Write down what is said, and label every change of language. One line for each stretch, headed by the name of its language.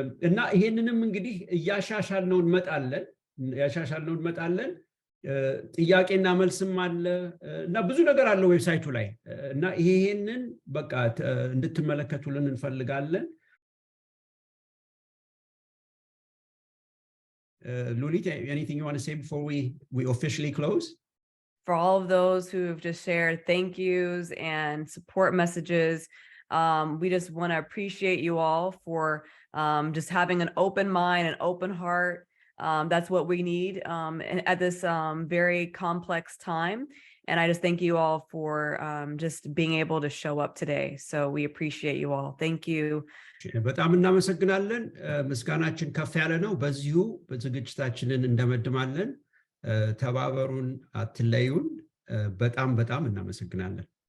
Amharic: እና ይሄንንም እንግዲህ እያሻሻልነው እንመጣለን። ጥያቄና መልስም አለ እና ብዙ ነገር አለ ዌብሳይቱ ላይ እና ይሄንን በቃ እንድትመለከቱልን እንፈልጋለን።
English: Lulit, anything you want to say before we officially close? For all of those who have just shared thank yous and support messages, We just want to appreciate you all for just having an open mind, an open heart. That's what we need at this very complex time. And I just thank you all for just being able to show up today. So we appreciate you all. Thank you.
Amharic: በጣም እናመሰግናለን። ምስጋናችን ከፍ ያለ ነው። በዚሁ በዝግጅታችንን እንደመድማለን። ተባበሩን፣ አትለዩን። በጣም እናመሰግናለን።